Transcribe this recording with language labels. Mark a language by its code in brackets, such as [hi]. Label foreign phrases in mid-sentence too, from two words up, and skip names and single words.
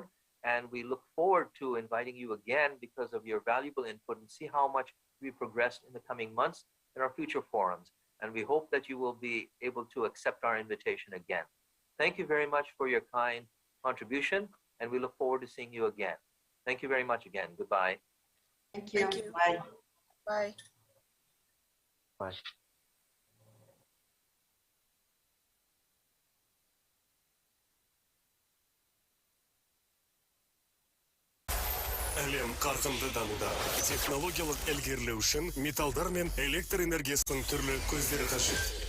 [en] And we look forward to inviting you again because of your valuable input, and see how much we progressed in the coming months in our future forums. And we hope that you will be able to accept our invitation again. Thank you very much for your kind contribution, and we look forward to seeing you again. Thank you very much again. Goodbye. Thank you. Thank you. Bye. Bye. Bye. [kk] Әлем қарқынды дамуда. Технологиялық ілгерілеу үшін металдар мен электр энергиясының түрлі көздері қажет.